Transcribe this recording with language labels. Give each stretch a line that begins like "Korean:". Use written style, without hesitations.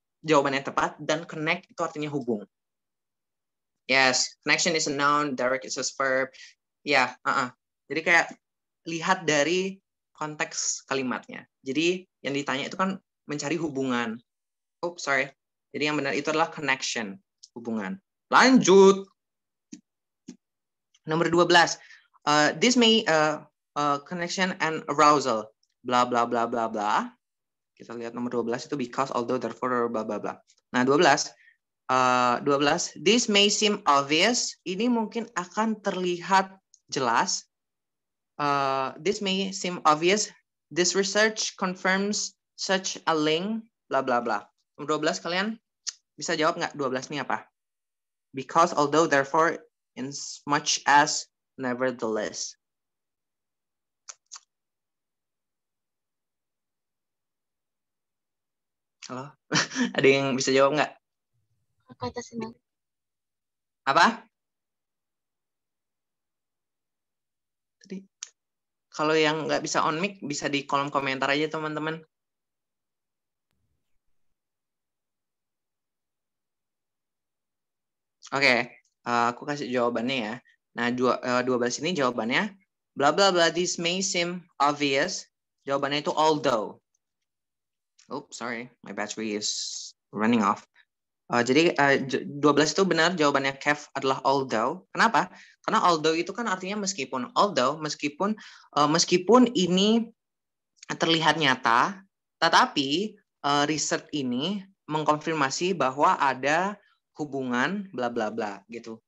Indonesian: jawabannya tepat, dan connect itu artinya hubung.
English: Yes, connection is a noun, direct is a verb.
Indonesian: Ya, jadi kayak lihat dari konteks kalimatnya. Jadi yang ditanya itu kan mencari hubungan.
English: Sorry.
Indonesian: Jadi yang benar itu adalah connection, hubungan. Lanjut. Nomor 12.
English: This may connection and arousal.
Indonesian: Bla bla bla bla bla. Kita lihat nomor 12 itu
English: because, although, therefore,
Indonesian: bla bla bla. Nah, 12.
English: 12. This may seem obvious.
Indonesian: Ini mungkin akan terlihat jelas.
English: This may seem obvious. This research confirms such a link. Bla bla bla.
Indonesian: Nomor 12 kalian bisa jawab nggak 12 ini apa?
English: Because, although, therefore, in much as, nevertheless.
Indonesian: Halo? Ada yang bisa jawab nggak? Kata senang. Apa? Tadi kalau yang nggak bisa on mic bisa di kolom komentar aja teman-teman. Oke, aku kasih jawabannya ya. Nah, 12 ini jawabannya bla bla bla,
English: this may seem obvious.
Indonesian: Jawabannya itu although.
English: Oh, sorry, my battery is running off.
Indonesian: Jadi 12 itu benar, jawabannya Kev adalah although. Kenapa? Karena although itu kan artinya meskipun. Although, meskipun ini terlihat nyata, tetapi riset ini mengkonfirmasi bahwa ada hubungan bla bla bla gitu.